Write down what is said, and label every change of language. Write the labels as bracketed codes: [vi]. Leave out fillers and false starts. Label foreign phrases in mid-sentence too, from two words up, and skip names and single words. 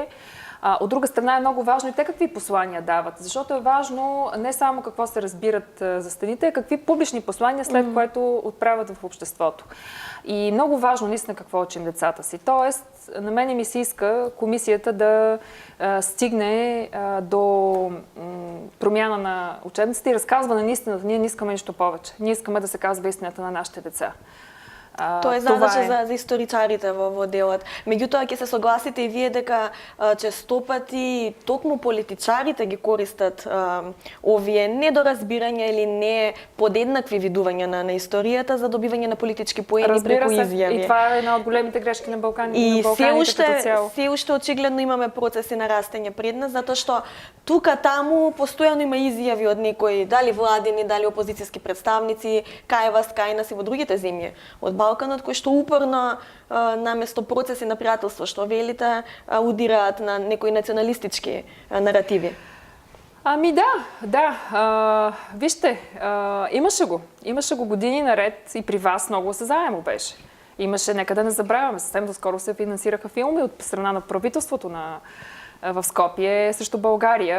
[bg] От друга страна е много важно и те какви послания дават, защото е важно не само какво се разбират за стените, а какви публични послания след което отправят в обществото. И много важно наистина какво учим децата си. Тоест, на мене ми се иска комисията да стигне до промяна на учебниците и разказване на истината. Ние не искаме нищо повече. Ние искаме да се казва истината на нашите деца. [mk] Тоа е задача за историчарите во делот. Меѓутоа, ќе се согласите и вие дека честопати токму политичарите ги користат овие недоразбирања или не подеднакви видувања на историјата за добивање на политички поени преку изјави. [bg] И това е една од големите грешки на Балканите, и като цяло. [mk] Се уште очигледно имаме процеси на растење пред нас, затоа што тука таму постојано има изјави од некои, дали владини, дали опозицијски представници, кај вас, кај нас и во другите земји од Балканот, кои што упорно наместо процеси на пријателство, што велите, удираат на некои националистички наративи. [bg] Ами да. Вижте, имаше го години наред и при вас много осезаемо беше. Имаше, нека да не забравяме, съвсем доскоро се финансираха филми от страна на правителството в Скопие срещу България.